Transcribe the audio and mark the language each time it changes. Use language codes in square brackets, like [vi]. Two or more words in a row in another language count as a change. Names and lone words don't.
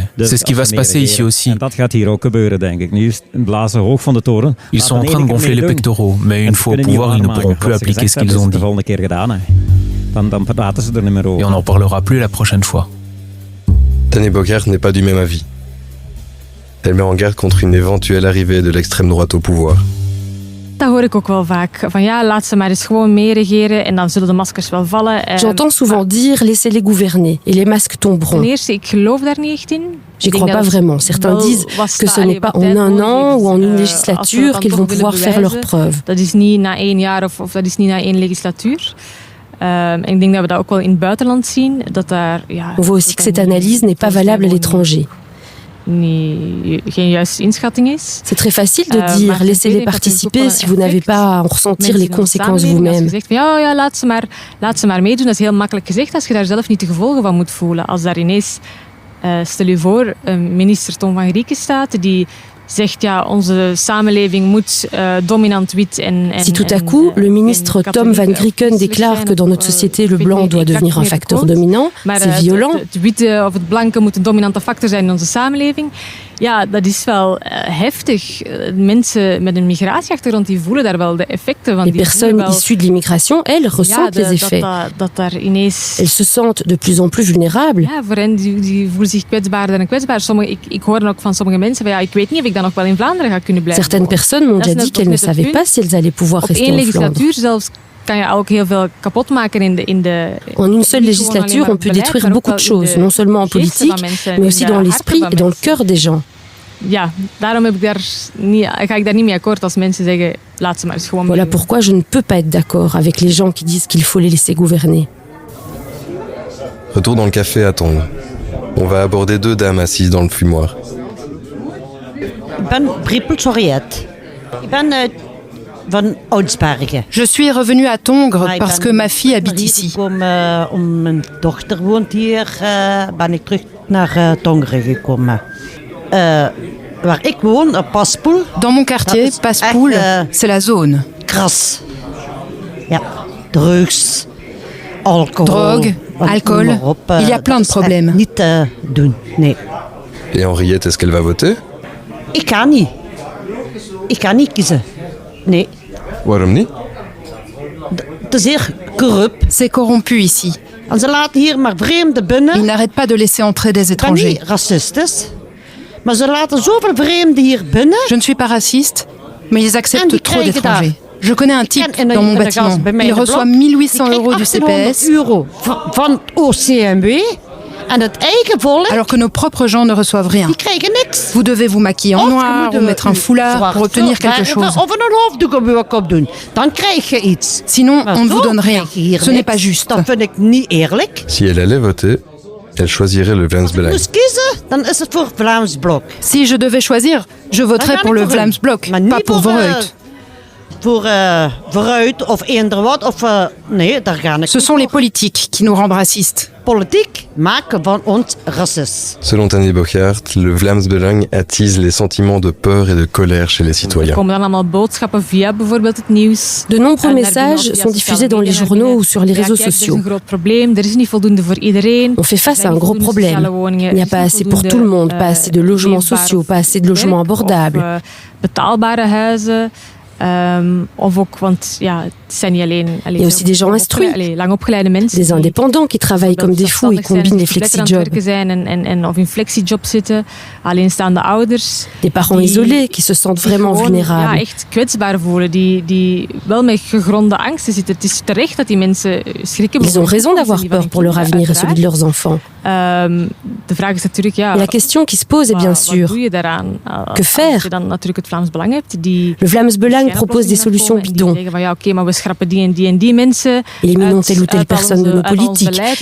[fr] C'est ce qui va se passer ici aussi. Ils sont en train de gonfler les pectoraux, mais une fois au pouvoir, ils ne pourront plus appliquer ce qu'ils ont dit. Et on n'en parlera plus la prochaine fois. Tanny Bogaert n'est pas du même avis. Elle met en garde contre une éventuelle arrivée de l'extrême droite au pouvoir. [nl] Dat hoor ik ook wel vaak. Van ja, laat ze maar eens gewoon meeregeren en dan zullen de maskers wel vallen. [fr] J'entends souvent dire laissez-les gouverner et les masques tomberont. [nl] Ten eerste, ik geloof daar niet echt in. [fr] J'y crois pas vraiment. Certains disent que ce n'est pas en un an ou en une législature qu'ils vont pouvoir faire leurs preuves. [nl] Dat is niet na 1 jaar of dat is niet na 1 legislatuur. Ik denk dat we dat ook wel in het buitenland zien. Dat daar, ja, [fr] on voit aussi que cette analyse n'est pas valable à l'étranger. C'est très facile de dire laissez-les participer si vous n'avez pas à en ressentir les conséquences vous-même. [nl] Ja, laat ze maar meedoen. Dat is heel makkelijk gezegd als je daar zelf niet de gevolgen van moet voelen. Als daar ineens, stel je voor, minister Tom van Grieken staat die zegt ja, onze samenleving moet dominant wit en [fr] si tout à coup, le ministre Tom van Grieken déclare que dans notre société, le blanc doit devenir un facteur dominant, c'est violent. [nl] Het witte of het blanke moet een dominante factor zijn in onze samenleving. Ja, dat is wel heftig. Mensen met een migratieachtergrond die voelen daar wel de effecten van. [fr] Les personnes issues de l'immigration, elles ressentent les effets. [nl] Dat daar ineens... [fr] Elles se sentent de plus en plus vulnérables. [nl] Ja, voor hen die voelen zich kwetsbaarder en kwetsbaar. Ik hoor ook van sommige mensen van ja, ik weet niet of ik dan nog wel in Vlaanderen ga kunnen blijven. [fr] Certaines personnes m'ont déjà dit qu'elles ne savaient pas si elles allaient pouvoir rester en Flandre. [nl] Op 1 legislatuur zelfs kan je ook heel veel kapot maken in de... [fr] En une seule législature, on peut détruire beaucoup de choses, non seulement en politique, mais aussi dans l'esprit et dans le cœur des gens. [nl] Ja, daarom ga ik daar niet mee akkoord als mensen zeggen laat ze maar eens gewoon. [fr] Voilà pourquoi je ne peux pas être d'accord avec les gens qui disent qu'il faut les laisser gouverner. Retour dans le café à Tongres. On va aborder 2 dames assises dans le fumoir. [nl] Ik ben Brippel Soriet. Ik ben van Oudsbergen. [fr] Je suis revenue à Tongres parce que ma fille habite ici. [nl] Mijn dochter woont hier, ben ik terug naar Tongres gekomen. Waar ik woon, [fr] à Paspoel. Dans mon quartier, Paspoel, c'est la zone. [nl] Gras. Ja, drugs, alcohol. [fr] Drogue, alcool. Il y a plein de problèmes. [nl] Niet te doen, nee. [fr] Et Henriette, est-ce qu'elle va voter? [nl] Ik kan niet. Ik kan niet kiezen. Nee. Waarom niet? Het is zeer corrupt. [fr] C'est corrompu ici. [nl] En ze laten hier maar vreemden binnen. [fr] Ils n'arrêtent pas de laisser entrer des étrangers. [nl] Ik ben niet racistisch. Maar ze laten zoveel vreemden hier binnen. [fr] Je ne suis pas raciste, mais ils acceptent trop d'étrangers. Je connais un type dans mon bâtiment. Il reçoit 1800 € du CPS. [nl] Van het OCMW. En het eigen volk, [fr] alors que nos propres gens ne reçoivent rien. [nl] Die krijgen niks. [fr] Vous devez vous maquiller en noir ou mettre un foulard pour obtenir quelque chose. [nl] Of een hoofddoek op doen. Dan krijg je iets. [fr] Sinon, on ne vous donne rien. Ce n'est pas juste. [nl] Dat vind ik niet eerlijk. [fr] Si elle allait voter, elle choisirait le Vlaams Belang. [nl] Als ik moest kiezen, dan is het voor Vlaams Blok. [fr] Si je devais choisir, je voterais pour le Vlaams Blok, pas pour Vooruit. [nl] Voor Vooruit of eender wat. Of, nee, daar ga ik. [fr] Ce sont les politiques qui nous rendent racistes. [nl] Politiek maken van ons racist. [fr] Selon Tanny Bogaert, le Vlaams Belang attise les sentiments de peur et de colère chez les citoyens. [nl] Er komen dan allemaal boodschappen via bijvoorbeeld het nieuws. [fr] De nombreux messages sont diffusés dans les journaux ou sur les réseaux sociaux. [nl] Er is een groot probleem, er is niet voldoende voor iedereen. [fr] On fait face à un gros problème. Il n'y a pas assez pour tout le monde, pas assez de logements sociaux, pas assez de logements abordables. [nl] Betaalbare huizen. Of ook, want ja, het zijn niet alleen... [fr] Il y a aussi des gens instruits, [nl] lang opgeleide mensen, [fr] des indépendants qui travaillent comme des fous et combinent les flexi-jobs. [nl] Of in flexi-job zitten, alleenstaande ouders. [fr] Des parents isolés qui se sentent vraiment vulnérables. [nl] Ja, echt kwetsbaar voelen, die wel met gegronde angsten zitten. Het is terecht dat die mensen schrikken. [fr] Ils ont raison d'avoir peur pour leur avenir et celui de leurs enfants. La question qui se pose est bien sûr, que faire? Le Vlaams Belang propose des solutions bidons. Éliminons telle ou telle personne de nos politiques.